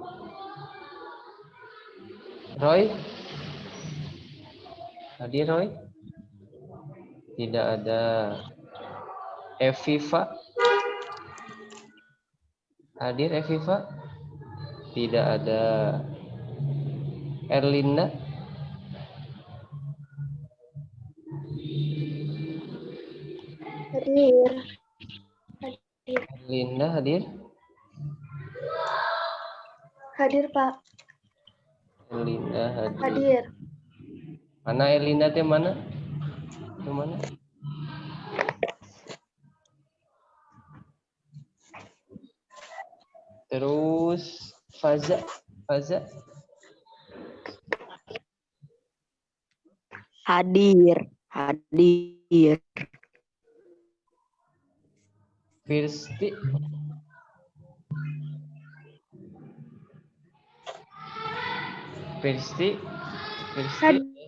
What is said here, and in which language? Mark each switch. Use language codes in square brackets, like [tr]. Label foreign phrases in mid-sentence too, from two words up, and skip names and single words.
[id] Roy? Hadir Roy? Tidak ada. Eviva? Hadir Eviva? Tidak ada. Erlinda? Hadir. Erlinda hadir? Hadir, Pak. Erlinda hadir. Hadir. Mana Erlinda teh mana? Itu mana? Terus Faza? Hadir. Firsti? Hadir.